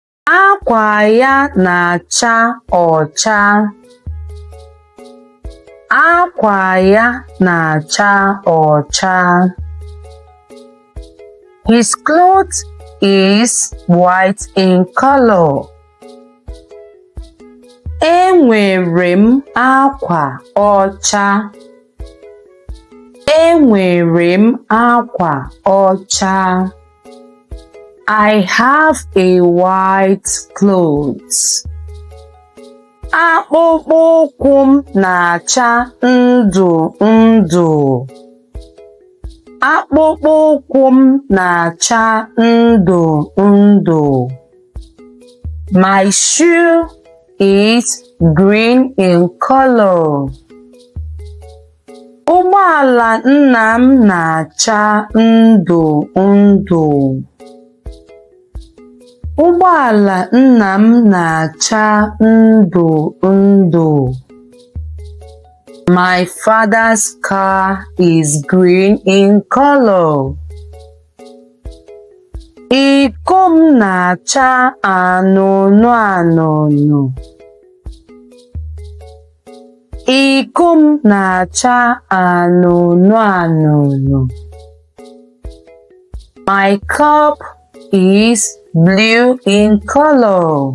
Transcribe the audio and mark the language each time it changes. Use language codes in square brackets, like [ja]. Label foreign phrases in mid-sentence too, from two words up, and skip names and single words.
[ig] Akwa ya na-acha ọcha. Akwa ya na-acha ọcha. [en] His clothes is white in color. [ig] Enwere m akwa ọcha. Enwere m akwa ọcha. [en] I have a white clothes. [ig] Akpụkpọ ụkwụ m na-acha ndụ ndụ. Akpụkpọ ụkwụ m na-acha ndụ ndụ. [en] My shoe is green in color. [ig] Ụgbọala nna m na-acha ndụ ndụ. Ụgbọala nna m na-acha ndụ ndụ. [en] My father's car is green in color. [ig] Iko m na-acha anụnụ anụnụ. Iko m na-acha anụnụ anụnụ. [en] My cup is blue in color.